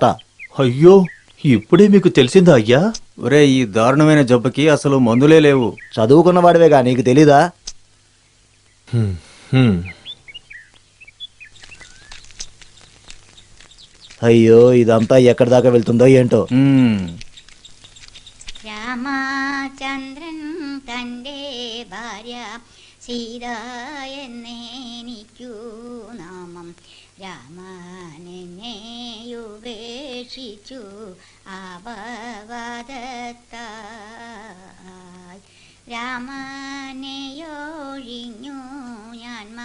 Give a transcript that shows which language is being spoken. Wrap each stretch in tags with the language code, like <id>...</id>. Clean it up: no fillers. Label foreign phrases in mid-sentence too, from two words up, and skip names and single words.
<te>అయ్యో, ఇప్పుడే మీకు తెలిసిందా అయ్యా? ఒరే, ఈ దారుణమైన జబ్బుకి అసలు మందులే లేవు. చదువుకున్న వాడివేగా, నీకు తెలీదా? హ్మ్, హ్మ్. అయ్యో, ఇదంతా ఎక్కడి దాకా వెళ్తుందో ఏంటో.</te> <ml>രാമചന്ദ്രൻ തൻ്റെ ഭാര്യ സീത എന്നെനിക്കു നാമം രാമനെന്നെ ഉപേക്ഷിച്ചു അപവാദത്താൽ രാമനെയൊഴിഞ്ഞു ഞാൻ</ml>